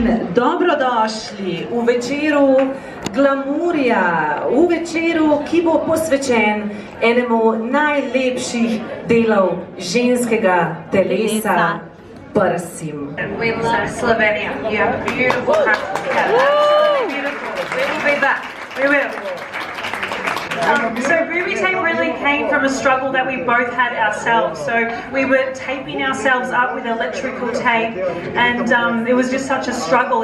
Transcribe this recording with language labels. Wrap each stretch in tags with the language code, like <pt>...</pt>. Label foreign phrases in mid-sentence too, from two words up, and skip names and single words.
<sl>Dobrodošli v večeru glamurja, v večeru, ki bo posvečen enemu najlepših delov ženskega telesa, prsim.</sl> <en>We love Slovenia. You have beautiful country. Yeah, absolutely beautiful. We will be back. We will. So Booby Tape really came from a struggle that we both had ourselves. So we were taping ourselves up with electrical tape, and it was just such a struggle.</en>